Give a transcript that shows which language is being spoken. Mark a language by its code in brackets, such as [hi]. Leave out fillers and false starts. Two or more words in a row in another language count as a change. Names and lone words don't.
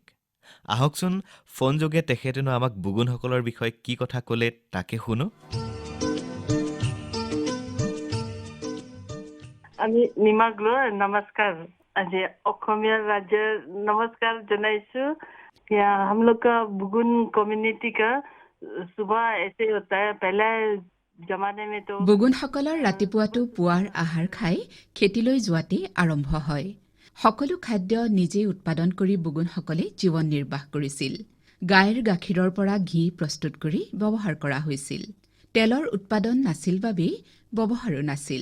[as] আহকচোন ফোনযোগে তেখেতেনো আমাক বুগুনসকলৰ বিষয়ে কি কথা ক'লে তাকে শুনো। আমি নিমাগ্লো नमस्कार আজি অসমীয়া ৰাজ্য নমস্কাৰ জনাইছু। [hi] यहाँ हम लोग का बुगुन कम्युनिटी का सुबह ऐसे होता है। पहले जमाने में तो [as] বুগুনসকলৰ ৰাতিপুৱাটো পুৱাৰ আহাৰ খাই খেতিলৈ যোৱাতেই আৰম্ভ হয়। সকলো খাদ্য নিজেই উৎপাদন কৰি বুগুনসকলে জীৱন নিৰ্বাহ কৰিছিল। গাইৰ গাখীৰৰ পৰা ঘি প্ৰস্তুত কৰি ব্যৱহাৰ কৰা হৈছিল। তেলৰ উৎপাদন নাছিল বাবেই ব্যৱহাৰো নাছিল।